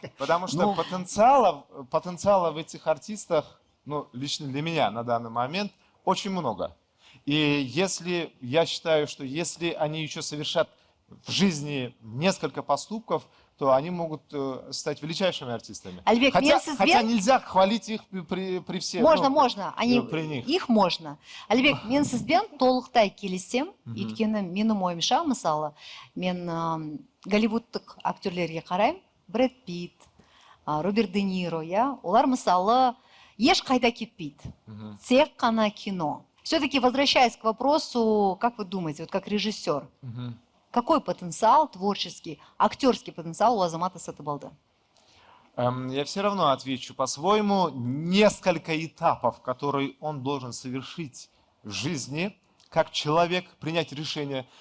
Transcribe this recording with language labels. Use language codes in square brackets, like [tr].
[ru] Потому что потенциала в этих артистах, ну, лично для меня на данный момент, очень много. И я считаю, что если они еще совершат в жизни несколько поступков, то они могут стать величайшими артистами. Алибек, хотя нельзя хвалить их при всех. Можно. При них. Их можно. [kk] Алибек, мен сізбен толықтай келісем, өйткені менің ойымша, мысалы, мен голливудтық актерлерге қараймын, Брэд Питт, Роберт Де Ниро, олар мысалы ешқайда кетпейді. Тек қана кино. [ru] Все-таки возвращаясь к вопросу, как вы думаете, вот как режиссер, какой потенциал творческий, актерский потенциал у Азамата Сатыбалды? Я все равно отвечу по-своему. Несколько этапов, которые он должен совершить в жизни, как человек, принять решение.